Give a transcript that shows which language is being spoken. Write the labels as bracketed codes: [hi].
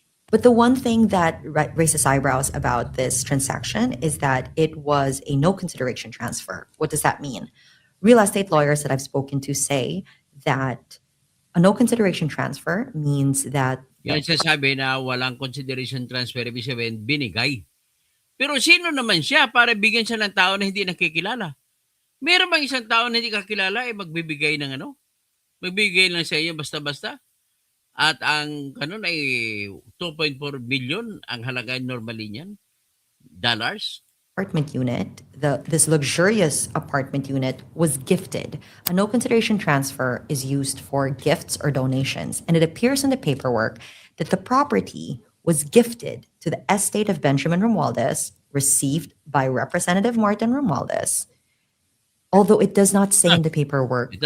[en] But the one thing that raises eyebrows about this transaction is that it was a no consideration transfer. What does that mean? Real estate lawyers that I've spoken to say that a no consideration transfer means that [tl] Yan sasabi na walang consideration transfer, ibig sabihin, binigay. Pero sino naman siya para bigyan siya ng tao na hindi nakikilala? Meron bang isang tao na hindi kakilala magbibigay ng magbibigay lang sa iyo basta-basta? At ang kanon ay 2.4 billion ang halaga normally niyan, dollars. [en] apartment unit, this luxurious apartment unit was gifted. A no consideration transfer is used for gifts or donations, and it appears in the paperwork that the property was gifted to the estate of Benjamin Romualdez, received by Representative Martin Romualdez, although it does not say in the paperwork.